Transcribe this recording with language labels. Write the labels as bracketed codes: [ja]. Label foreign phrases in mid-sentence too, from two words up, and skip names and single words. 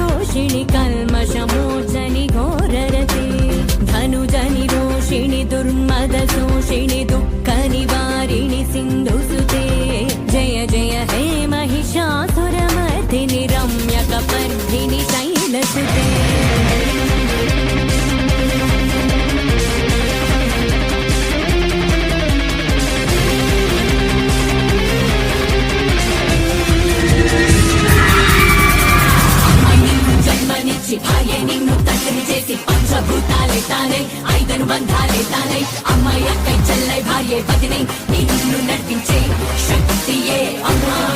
[sa] नाशिनि कल्मषमोचनि घोररते धनुजनि रोषिणि दुर्मदशोषिणि दुःखनिवारिणि सिन्धुसुते जय जय हे महिषासुरमर्दिनि रम्यकपर्दिनि शैलसुते [te] జన్మనిచ్చి భార్య నిన్ను తండ్రిని చేసి పంచభూతాలే తానే ఐదను బంధాలే తానే అమ్మాయి అక్కై చెల్లై భార్య పదిని నిన్ను నడిపించే శక్తియే అమ్మా